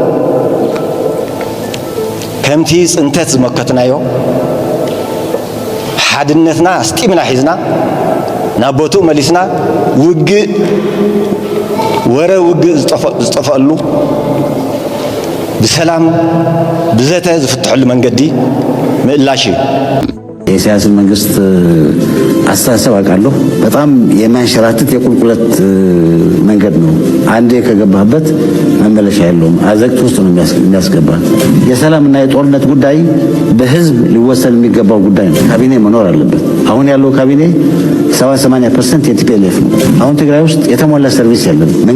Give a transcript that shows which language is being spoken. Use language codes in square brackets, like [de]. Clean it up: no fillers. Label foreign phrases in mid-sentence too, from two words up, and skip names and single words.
[ti] ከምቲ ፅንተት ዝመከትናዮ ሓድነትና ኣስጢምና ሒዝና ናብ ቦትኡ መሊስና ውግእ ወረ ውግእ ዝጠፈአሉ ብሰላም ብዘተ ዝፍትሐሉ መንገዲ ምእላሽ እዩ [am] የኢሳያስን መንግስት አስተሳሰብ አውቃለሁ። በጣም የሚያንሸራትት የቁልቁለት መንገድ ነው። አንዴ ከገባህበት መመለሻ የለውም። አዘቅት ውስጥ ነው የሚያስገባ። የሰላምና የጦርነት ጉዳይ በህዝብ ሊወሰን የሚገባው ጉዳይ ነው። ካቢኔ መኖር አለበት። አሁን ያለው ካቢኔ 70-80% የቲፒኤልኤፍ ነው። አሁን ትግራይ ውስጥ የተሟላ ሰርቪስ የለም፣